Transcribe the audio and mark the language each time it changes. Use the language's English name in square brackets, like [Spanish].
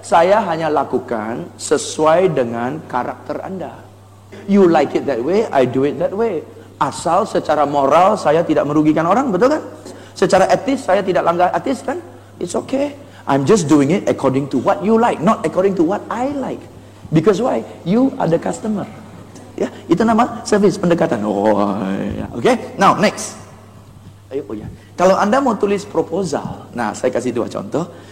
[Indonesian] Saya hanya lakukan sesuai dengan karakter Anda. [English] You like it that way, I do it that way. [Indonesian] Asal secara moral saya tidak merugikan orang, betul kan? Secara etis saya tidak langgar etis kan? [English] It's okay. I'm just doing it according to what you like, not according to what I like. Because why? You are the customer. [Indonesian] Ya, itu nama service pendekatan. Oh, ya. Okay. [English] Now next. [Indonesian] Kalau Anda mau tulis proposal, nah saya kasih 2 contoh.